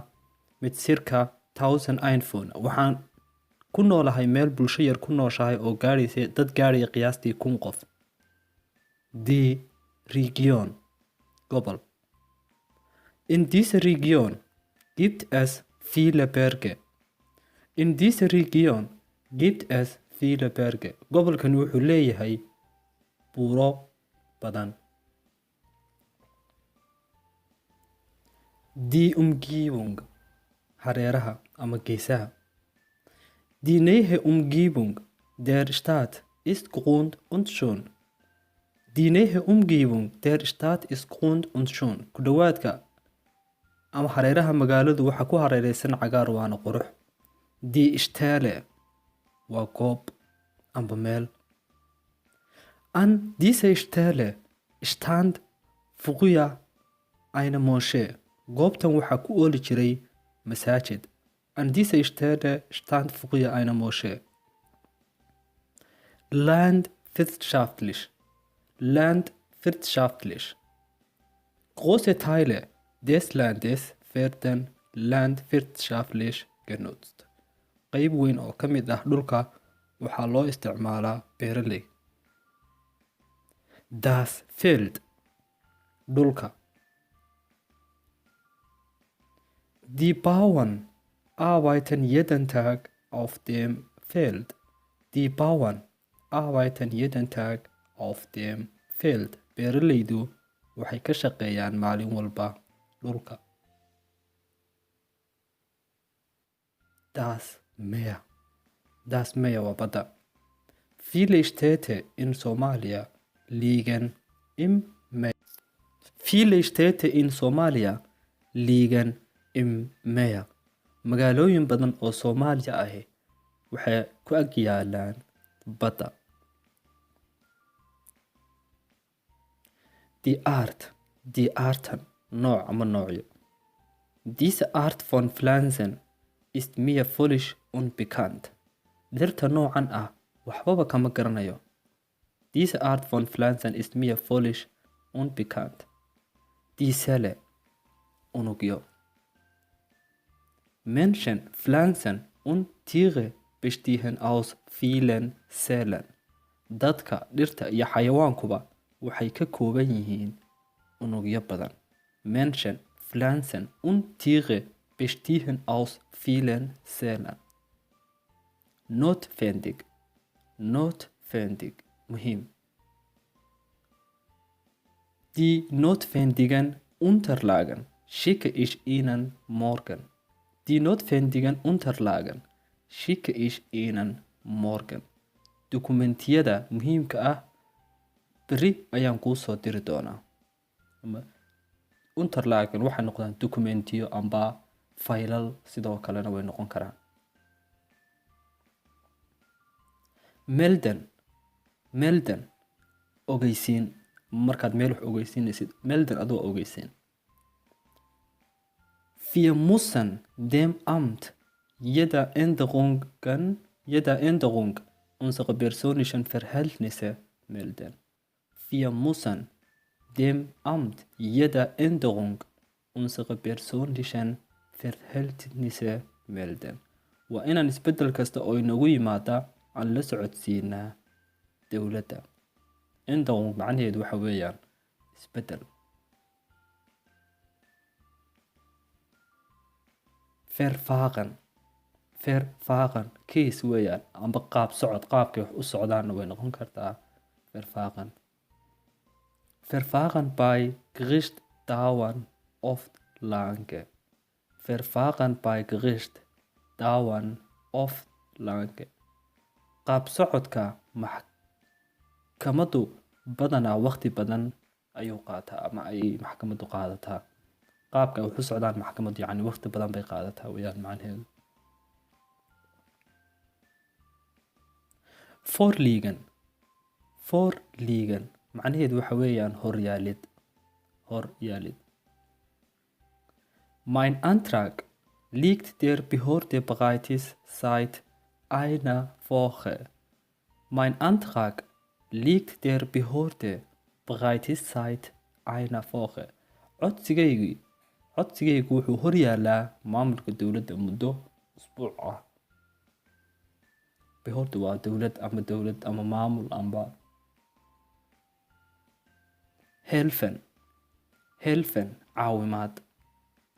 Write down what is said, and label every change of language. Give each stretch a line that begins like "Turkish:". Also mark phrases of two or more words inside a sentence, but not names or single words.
German: 1000 Einwohner.
Somali: Waxaan ku noolahay meel bulsho yar ku nooshahay oo gaadhaysa dad gaadhaya qiyaastii 1000 qof.
German: Die Region gobol. In dieser Region gibt es viele Berge. In dieser Region gibt es viele Berge.
Somali: Gobolkan wuxuu leeyahay buuro badan.
German: Die Umgebung,
Somali: hareeraha ama geesaha.
German: Die nähe Umgebung der Stadt ist grund und schön. Die nähe Umgebung der Stadt ist grund und schön.
Somali: Ku dhawaadka ama hareeraha magaaladu waxa ku hareeraysan cagaar waana qurux.
German: Die Stelle
Somali: waa goob amba meel.
German: An dieser Stelle stand früher eine Moschee.
Somali: Goobtan waxaa ku ooli jiray masaajid.
German: An dieser Stelle stand früher eine Moschee. Landwirtschaftlich. Landwirtschaftlich. Große Teile des Landes werden landwirtschaftlich genutzt.
Somali: Qayb weyn oo ka mid ah dhulka waxaa loo isticmaalaa beeraley.
German: Das Feld. Dhulka. Die Bauern arbeiten jeden Tag auf dem Feld. Die Bauern arbeiten jeden Tag auf dem Feld.
Somali: Beeraleydu waxay ka shaqeeyaan maalin walba dhulka.
German: Das Meer. Das Meer
Somali: waa badda.
German: Viele Städte in Somalia liegen im Meer. Viele Städte in Somalia liegen im Meer.
Somali: Magaalooyin badan oo Soomaaliya ahi waxay ku ag yaalaan badda.
German: Die Art, die Arten,
Somali: nooc ama noocyo.
German: Diese Art von Pflanzen ist mir völlig unbekannt.
Somali: Dhirta noocan ah waxbaba kama garanayo.
German: Diese Art von Pflanzen ist mir völlig unbekannt. Die Zelle, unugyo. Menschen, Pflanzen und Tiere bestehen aus vielen Zellen.
Somali: Dadka, dhirta iyo xayawaankuba waxay ka kooban yihiin unugyo badan.
German: Menschen, Pflanzen und Tiere bestehen aus vielen Zellen. Notwendig. Notwendig. Muhim. Die notwendigen Unterlagen schicke ich Ihnen morgen. Die notwendigen Unterlagen schicke ich Ihnen morgen.
Somali: Dokumentiyada muhiimka ah beri ayaan kuu soo diri doonaa. Unterlagen waxay noqdaan dokumentiyo amba faylal sidoo kalena way noqon karaan.
German: Melden. Melden.
Somali: Ogeysiin. Markaad meel wax ogeysiinaysid. Melden adoo ogeysiin.
German: Wir müssen dem Amt jeder Änderung unserer persönlichen Verhältnisse melden. Wir müssen dem Amt jeder Änderung unserer persönlichen Verhältnisse melden.
Somali: Waa inaan isbedel kasta oo inagu yimaada aan la socodsiinaa dowladda. Änderung macnaheedu waxa weeyaan isbedel.
German: Verfahren. Verfahren.
Somali: Case weeyaan amba qaab socod qaabkay wax u socdaanna way noqon kartaa.
German: Verfahren. Verfahren bei Gericht dauern oft lange. Verfahren bei Gericht dauern oft lange.
Somali: Qaab socodka maxkamadu badanaa waqti badan ayuu qaataa ama ay maxkamadu qaadataa. qaabka ay u socdaan maxkamadu yacni waqti badan bay qaadataa weeyaan macnaheedu.
German: Vorliegen. Vorliegen.
Somali: macnaheedu waxa weeyaan horyaalid. Horyaalid.
German: Mein Antrag liegt der Behörde bereits seit einer Woche. Mein Antrag liegt der Behörde bereits seit einer Woche.
Somali: Codsigaygu wuxuu horyaalaa maamulka dowladda muddo usbuuc ah. Behörde waa dowlad ama maamul amba.
German: Helfen. Helfen.
Somali: Caawimaad.